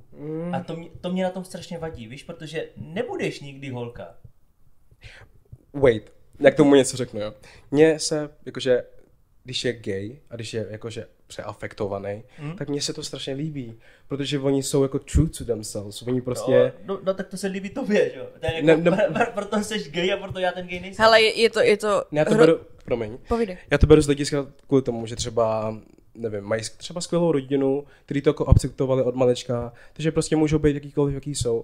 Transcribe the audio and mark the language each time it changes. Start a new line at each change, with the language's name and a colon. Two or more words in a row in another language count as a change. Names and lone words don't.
Czech: A to mě na tom strašně vadí, víš, protože nebudeš nikdy holka. Wait, jak tomu něco řeknu, jo. Mně se, jakože, když je gay a když je, jakože, přeafektovaný, tak mně se to strašně líbí, protože oni jsou jako
English: true to themselves,
Czech: oni prostě... No tak to se líbí tobě, že jo? Jako, proto jsi gay a proto já ten gay nejsem. Hele, je to... Já to beru, promiň. Povídej. Já to beru z hlediska kvůli tomu, že třeba, nevím, mají třeba skvělou rodinu, který to jako akceptovali od malečka, takže prostě můžou být jakýkoliv, jaký jsou.